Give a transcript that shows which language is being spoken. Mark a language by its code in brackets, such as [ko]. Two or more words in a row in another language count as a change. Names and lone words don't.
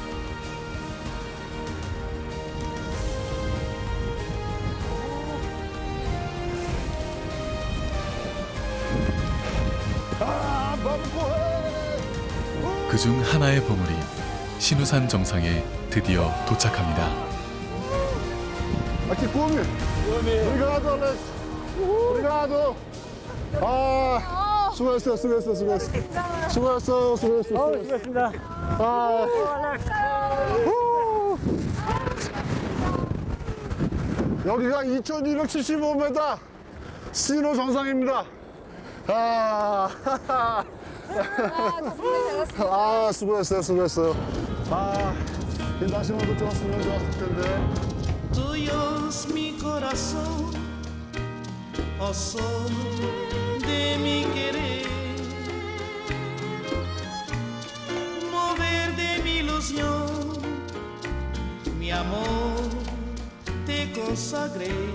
[ko] 그중 하나의 봉우리, 신우산 정상에 드디어 도착합니다. [pt] Aqui come. Obrigado, Alex. Obrigado. [ko] 아, 수고했어. 수고했습니다. 수고했습니다. 여기가 2,275m 신호 정상입니다. 수고했어요. 이 날씨만 더 좋았으면 좋았을 텐데. [es] Tuyos mi corazón, oh sol de mi querer, mover de mi ilusión, mi amor te consagré.